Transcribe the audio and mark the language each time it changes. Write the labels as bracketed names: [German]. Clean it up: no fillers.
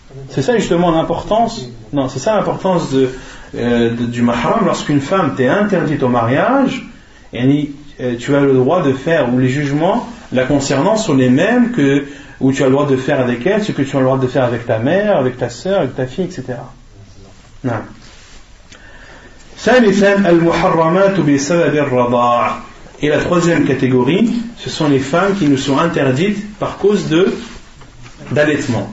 [French] C'est ça justement l'importance. Non, c'est ça l'importance du mahram. Lorsqu'une femme t'est interdite au mariage, tu as le droit de faire, ou les jugements la concernant sont les mêmes où tu as le droit de faire avec elle, ce que tu as le droit de faire avec ta mère, avec ta sœur, avec ta fille, etc. Non. [Arabic] ثالثا المحرمات بسبب الرضاع. [French] Et la troisième catégorie, ce sont les femmes qui nous sont interdites par cause d'allaitement.